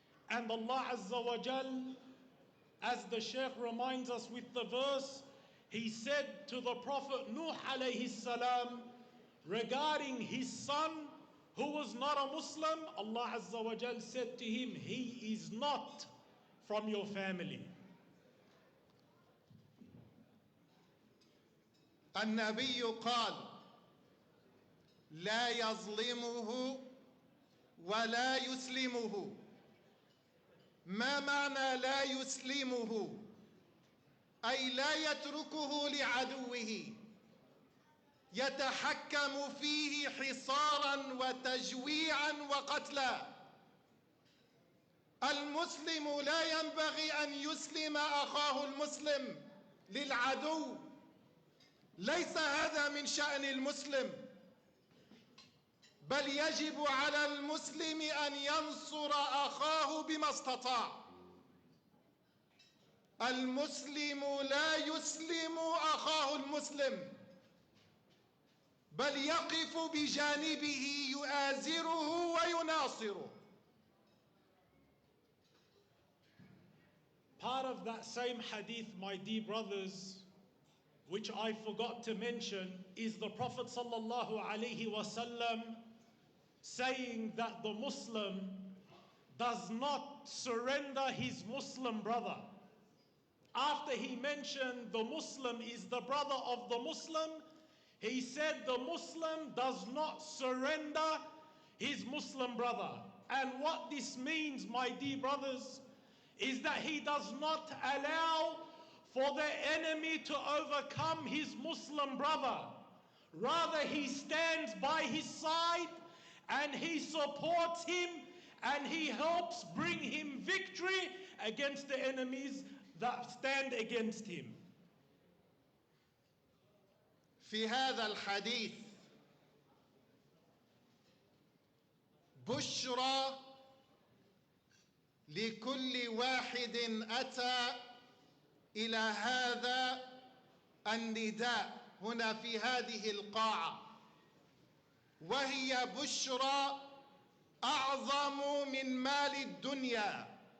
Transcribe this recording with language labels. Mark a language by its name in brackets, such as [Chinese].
[English] And Allah Azza wa Jal, as the Shaykh reminds us with the verse, he said to the Prophet Nuh alayhi salam regarding his son who was not a Muslim, Allah Azza wa Jal said to him, he is not from your family. [Arabic] النبي قال: لا يظلمه ولا يسلمه. ما معنى لا يسلمه؟ أي لا يتركه لعدوه، يتحكم فيه حصارا وتجويعا وقتلا. المسلم لا ينبغي أن يسلم أخاه المسلم للعدو، ليس هذا من شأن المسلم، بل يجب على المسلم أن ينصر أخاه بما استطاع. المسلم لا يسلم أخاه المسلم، بل يقف بجانبه يؤازره ويناصره. [English] Part of that same hadith, my dear brothers, which I forgot to mention, is the Prophet sallallahu alaihi wasallam saying that the Muslim does not surrender his Muslim brother. After he mentioned the Muslim is the brother of the Muslim, he said the Muslim does not surrender his Muslim brother. And what this means, my dear brothers, is that he does not allow for the enemy to overcome his Muslim brother. Rather, he stands by his side and he supports him and he helps bring him victory against the enemies that stand against him. [Arabic] في هذا الحديث بشرى لكل واحد أتى إلى هذا النداء هنا في هذه القاعة، وهي بشرى أعظم من مال الدنيا.